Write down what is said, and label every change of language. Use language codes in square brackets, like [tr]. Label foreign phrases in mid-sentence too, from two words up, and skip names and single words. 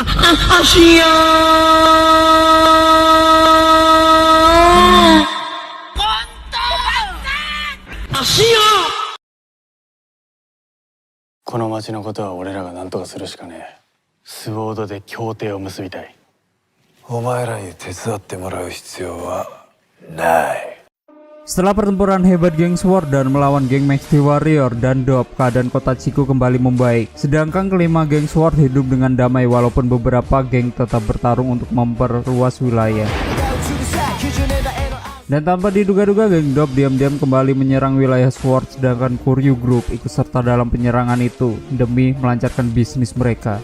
[ja] Asia. Asia. この町のことは俺らが何とかするしかねえ。スウォードで協定を結びたい。お前らに手伝ってもらう必要はない。 [id] Setelah pertempuran hebat geng Sword dan melawan geng Maxi Warrior dan Dop, keadaan kota Chiku kembali membaik. Sedangkan kelima geng Sword hidup dengan damai walaupun beberapa geng tetap bertarung untuk memperluas wilayah. Dan tanpa diduga-duga geng Dop diam-diam kembali menyerang wilayah Sword, sedangkan Kuryu Group ikut serta dalam penyerangan itu demi melancarkan bisnis mereka.